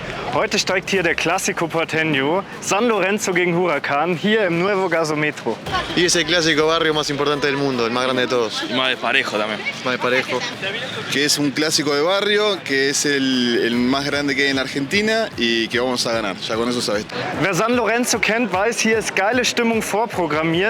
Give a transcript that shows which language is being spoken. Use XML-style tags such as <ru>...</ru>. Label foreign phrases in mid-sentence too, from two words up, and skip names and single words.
<de>Heute steigt hier der Clásico Porteño, San Lorenzo gegen Huracán, hier im Nuevo Gasometro.</de> <es>Y es el clásico barrio más importante del mundo, el más grande de todos. Y más desparejo también. Más parejo. Que es un clásico de barrio, que es el más grande que hay en Argentina y que vamos a ganar, ya con eso sabes.</es> <de>Wer San Lorenzo kennt, weiß, hier ist geile Stimmung vorprogrammiert.</de>